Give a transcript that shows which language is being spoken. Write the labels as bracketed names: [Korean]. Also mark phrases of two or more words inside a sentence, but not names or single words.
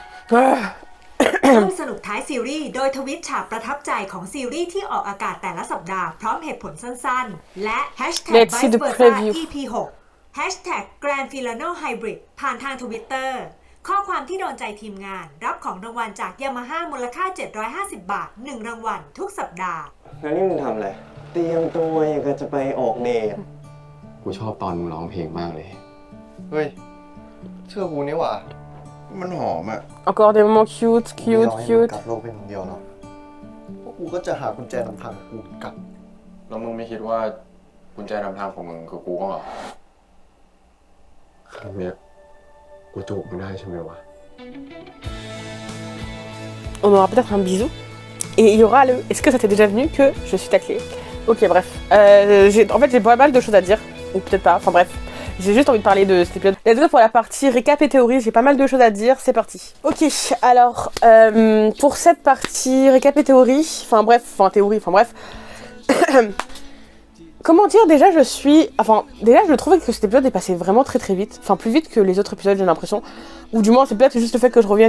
[Thai] ร่วมสนุกท้ายซีรีส์โดยทวิตฉากประทับใจของซีรีส์ที่ออกอากาศแต่ละสัปดาห์พร้อมเหตุผลสั้นๆและ [English] Let's see the #viceversa preview. [Thai] EP 6 #Grand Filano Hybrid ผ่านทางทวิตเตอร์ข้อความที่โดนใจทีมงานรับของรางวัลจาก Yamaha มูลค่า750 บาท1รางวัลทุกสัปดาห์ แล้วนี่มึงทำอะไร เตรียมตัวอย่างกับจะไปออกเดท กูชอบตอนมึงร้องเพลงมากเลย เฮ้ย เชื่อกูนี่หว่า มันหอมอ่ะ [French] Encore des moments cute, [Thai] ไม่ [French] cute, [Thai] รอให้มึง [French] cute. [Thai] กลับโลกเป็นคนเดียวหรอกพวกกูก็จะหากุญแจนำทางกูกลับ แล้วมึงไม่คิดว่ากุญแจนำทางของมึงคือกูก็เหรอครั้งเนี้ยกูจูบมึงได้ใช่ไหมวะ [French] On aura peut-être un bisou. Et il y aura le est-ce que ça t'est déjà venu que je suis taclée? Ok, bref. En fait, j'ai pas mal de choses à dire. Ou peut-être pas. Enfin bref. J'ai juste envie de parler de cet épisode. [English] Let's go [French] pour la partie récap et théorie. J'ai pas mal de choses à dire. C'est parti. Ok, alors pour cette partie récap et théorie, comment dire, déjà je trouvais que cet épisode est passé vraiment très très vite. Enfin plus vite que les autres épisodes, j'ai l'impression. Ou du moins c'est peut-être juste le fait que je revienne.